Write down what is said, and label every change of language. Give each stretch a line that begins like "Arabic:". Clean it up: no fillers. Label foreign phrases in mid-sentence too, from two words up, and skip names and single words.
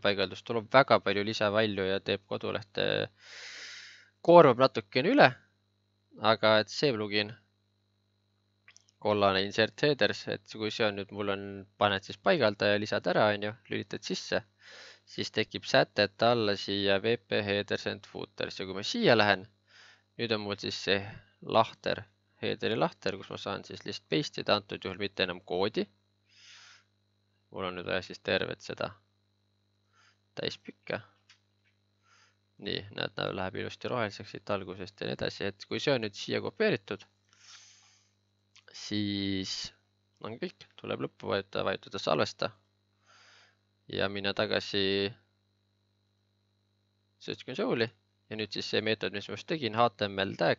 Estonian: paigaldust, tuleb väga palju lisavälju ja teeb kodulehte, koormab natukene üle, aga et see plugin, kollane insert headers, et kui see on nüüd, mul on, paned siis paigalda ja lisad ära, lülitad sisse, siis tekib sätet alla siia VP headers and footers ja kui ma siia lähen, nüüd on mul siis see lahter, headeri lahter, kus ma saan siis lihtsalt paste ida, antud juhul mitte enam koodi. Mul on nüüd vaja siis tervet seda täispikka. Nii, näed, läheb ilusti roheliseks siit algusest ja nii edasi, et kui see on nüüd siia kopeeritud, siis on kõik, tuleb lõppu vajutada salvesta ja minna tagasi Search Console'i ja nüüd siis see meetod, mis ma just tegin,
English: HTML tag.